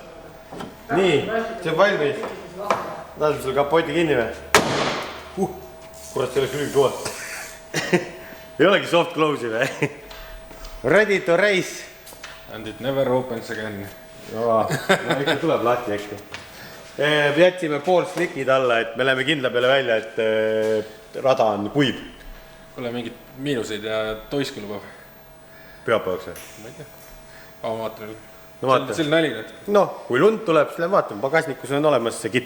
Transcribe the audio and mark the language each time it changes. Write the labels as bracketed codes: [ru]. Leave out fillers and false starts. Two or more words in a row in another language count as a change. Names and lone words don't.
[et] Nii, see on valmis. Laseme sul kapoti kinni või? Kurat, see oleks lüü kõva. Ei olegi soft close'i või? [en] Ready to race. And it never opens again. [et] No, ikka tuleb lahti äkki. Jätsime pool slikid alla, et me läheme kindla peale välja, et rada on kuiv. Kuule mingid miinuseid ja toisku lubab. Pühapäevaks või? Ma ei tea. Ma vaatan. No vaata. See on nali nüüd. No, kui lund tuleb, siis vaatame. Pagasnikus on olemas see kitt.